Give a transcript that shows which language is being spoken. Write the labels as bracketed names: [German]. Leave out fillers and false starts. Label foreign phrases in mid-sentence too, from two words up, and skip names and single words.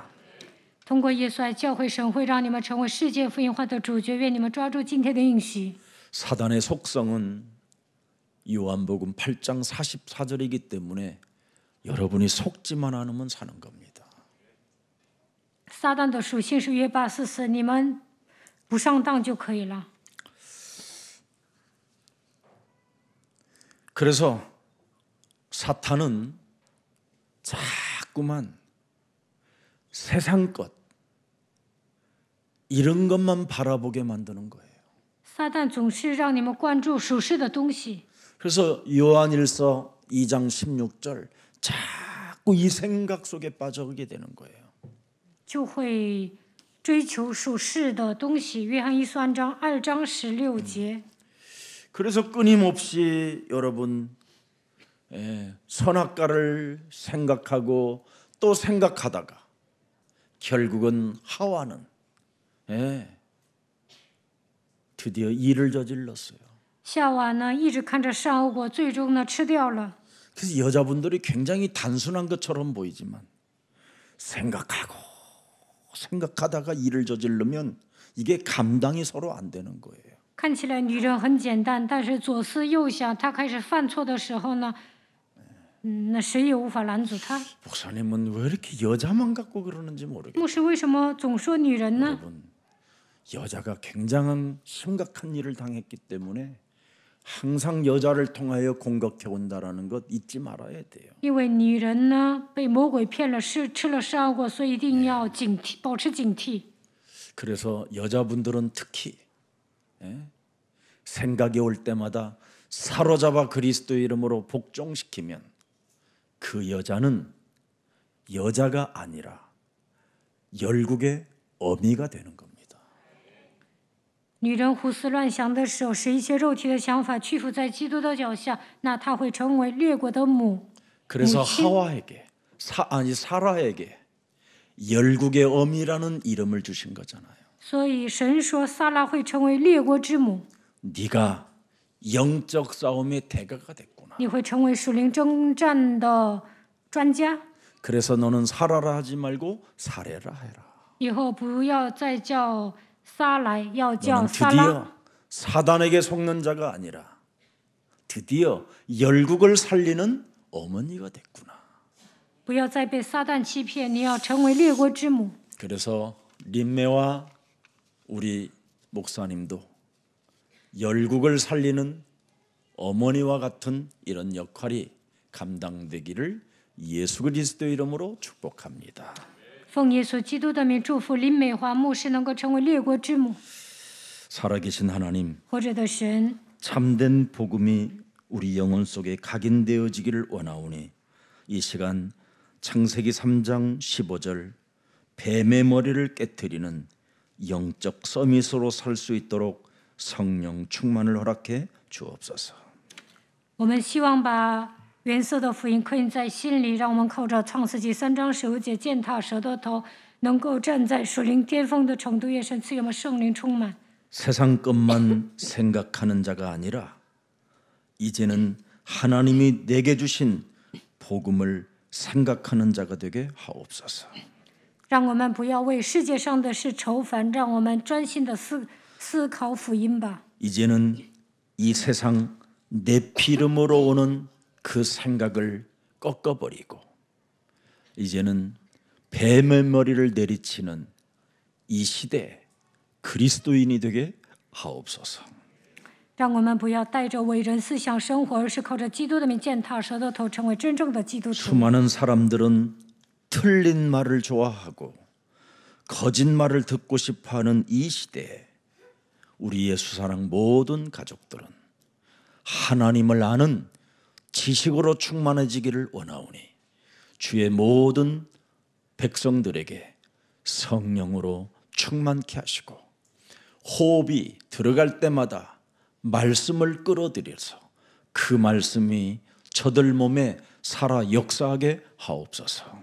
[Chinese] 通过耶稣爱教会神会让你们成为世界福音化的主角，愿你们抓住今天的应许。 [Korean] 사단의 속성은 요한복음 8장 44절이기 때문에 여러분이 속지만 않으면 사는 겁니다. [Chinese] 撒旦的属性是约8 44，你们不上当就可以了。 [Korean] 그래서 사탄은 자꾸만 세상 것 이런 것만 바라보게 만드는 거예요. [Chinese] 撒旦总是让你们关注属世的东西， [Korean] 그래서 요한일서 2장 16절 자꾸 이 생각 속에 빠져오게 되는 거예요. [Chinese] 就会追求属世的东西。约翰一书2章16节。 [Korean] 그래서 끊임없이 여러분 선악과를 생각하고 또 생각하다가 결국은 하와는 드디어 일을 저질렀어요. [Chinese] 夏娃呢，一直看着善恶果，最终呢吃掉了。 [Korean] 그래서 여자분들이 굉장히 단순한 것처럼 보이지만 생각하다가 일을 저지르면 이게 감당이 서로 안 되는 거예요. [Chinese] 看起来女人很简单，但是左思右想，她开始犯错的时候呢，那谁也无法拦阻她。 [Korean] 목사님은 왜 이렇게 여자만 갖고 그러는지 모르겠어요. [Chinese] 牧师为什么总说女人呢？ [Korean] 여러분, 여자가 굉장한 심각한 일을 당했기 때문에 항상 여자를 통하여 공격해 온다라는 것 잊지 말아야 돼요. [Chinese] 因为女人呢被魔鬼骗了，吃了善恶果，所以一定要警惕，保持警惕。 [Korean] 그래서 여자분들은 특히 생각이 올 때마다 사로잡아 그리스도의 이름으로 복종시키면 그 여자는 여자가 아니라 열국의 어미가 되는 겁니다. [Chinese] 女人胡思乱想的时候，使一些肉体的想法屈服在基督的脚下，那她会成为列国的母。 [Korean] 그래서 무슨? 하와에게 사라에게 열국의 어미라는 이름을 주신 거잖아요. [Chinese] 所以神说，撒拉会成为列国之母， [Korean] 네가 영적 싸움의 대가가 됐구나. [Chinese] 你会成为属灵征战的专家。 [Korean] 그래서 너는 사라라 하지 말고 사레라 해라. [Chinese] 以后不要再叫撒来，要叫 [Korean] 너는 [Chinese] 撒拉。 [Korean] 드디어 사단에게 속는 자가 아니라 드디어 열국을 살리는 어머니가 됐구나. [Chinese] 不要再被撒旦欺骗，你要成为列国之母。 [Korean] 그래서 림메와 우리 목사님도 열국을 살리는 어머니와 같은 이런 역할이 감당되기를 예수 그리스도의 이름으로 축복합니다. [Chinese] 奉耶稣基督的名祝福林美华牧师能够成为列国之母。 [Korean] 살아계신 하나님, [Chinese] 活着的神， [Korean] 참된 복음이 우리 영혼 속에 각인되어지기를 원하오니 이 시간 창세기 3장 15절 뱀의 머리를 깨뜨리는 영적 서밋으로 살 수 있도록 성령 충만을 허락해 주옵소서. [Chinese] 我们希望把原色的福音刻印在心里，让我们靠着创世纪3章15节践踏蛇的头，能够站在属灵巅峰的程度。愿神赐给我们圣灵充满。 [Korean] 세상 것만 생각하는 자가 아니라 이제는 하나님이 내게 주신 복음을 생각하는 자가 되게 하옵소서. [Chinese] 让我们不要为世界上的事愁烦，让我们专心的思考福音吧。 [Korean] 이제는 이 세상 내 피름으로 오는 그 생각을 꺾어버리고 이제는 뱀의 머리를 내리치는 이 시대 그리스도인이 되게 하옵소서. [Chinese] 让我们不要带着伟人思想生活，而是靠着基督的名践踏蛇的头，成为真正的基督徒。 [Korean] 수많은 사람들은 틀린 말을 좋아하고 거짓말을 듣고 싶어하는 이 시대에 우리 예수사랑 모든 가족들은 하나님을 아는 지식으로 충만해지기를 원하오니 주의 모든 백성들에게 성령으로 충만케 하시고 호흡이 들어갈 때마다 말씀을 끌어들여서 그 말씀이 저들 몸에 살아 역사하게 하옵소서.